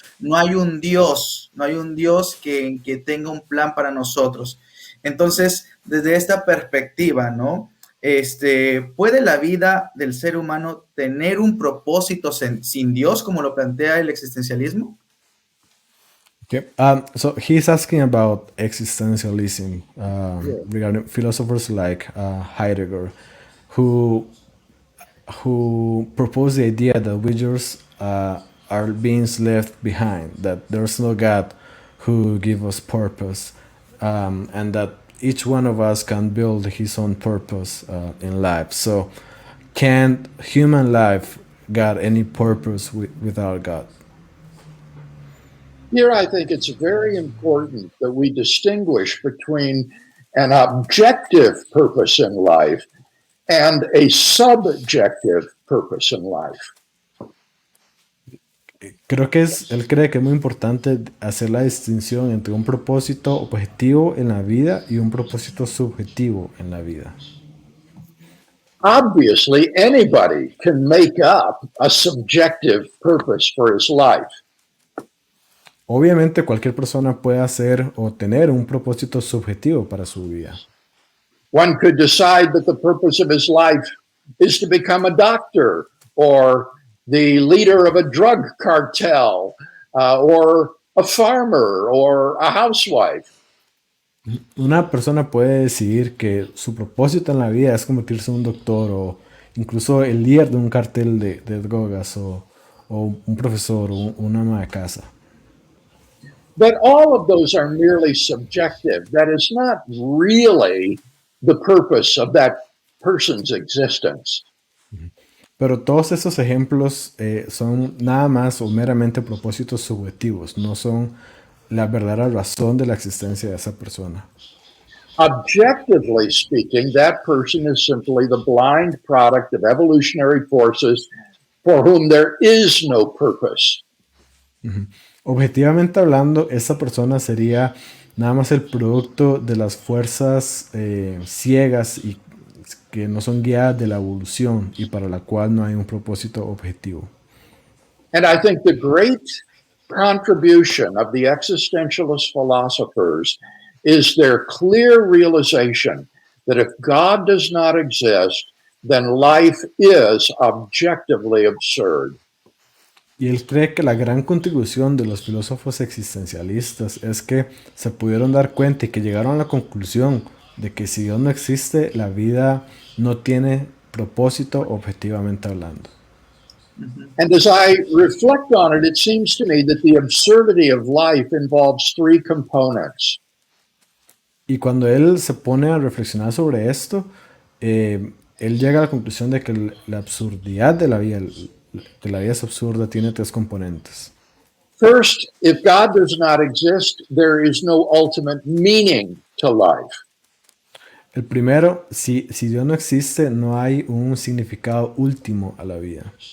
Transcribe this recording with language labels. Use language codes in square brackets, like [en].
[es] No hay un Dios que tenga un plan para nosotros. Entonces, desde esta perspectiva, ¿no? ¿Puede la vida del ser humano tener un propósito sin Dios, como lo plantea el existencialismo? [en] Okay. So he's asking about existentialism regarding philosophers like Heidegger, who propose the idea that we just are beings left behind, that there's no God who give us purpose, and that each one of us can build his own purpose in life. So, can human life got any purpose without God? Here, I think it's very important that we distinguish between an objective purpose in life and a subjective purpose in life. [es] Él cree que es muy importante hacer la distinción entre un propósito objetivo en la vida y un propósito subjetivo en la vida. [en] Obviously, anybody can make up a subjective purpose for his life. [es] Obviamente cualquier persona puede hacer o tener un propósito subjetivo para su vida. [en] One could decide that the purpose of his life is to become a doctor or the leader of a drug cartel or a farmer or a housewife. [es] Una persona puede decidir que su propósito en la vida es convertirse en un doctor o incluso el líder de un cartel de drogas o un profesor o una ama de casa. [en] But all of those are merely subjective. That is not really the purpose of that person's existence. [es] Pero todos esos ejemplos son nada más o meramente propósitos subjetivos, no son la verdadera razón de la existencia de esa persona. [en] Objectively speaking, that person is simply the blind product of evolutionary forces for whom there is no purpose. Uh-huh. [es] Objetivamente hablando, esa persona sería nada más el producto de las fuerzas ciegas y que no son guiadas de la evolución y para la cual no hay un propósito objetivo. [en] And I think the great contribution of the existentialist philosophers is their clear realization that if God does not exist, then life is objectively absurd. [es] Y él cree que la gran contribución de los filósofos existencialistas es que se pudieron dar cuenta y que llegaron a la conclusión de que si Dios no existe, la vida no tiene propósito objetivamente hablando. [en] And as I reflect on it, it seems to me that the absurdity of life involves three components. [es] Y cuando él se pone a reflexionar sobre esto, él llega a la conclusión de que la absurdidad de la vida, que la vida es absurda, tiene tres componentes. [en] First, if God does not exist, there is no ultimate meaning to life. [es] El primero, si Dios no existe, no hay un significado último a la vida.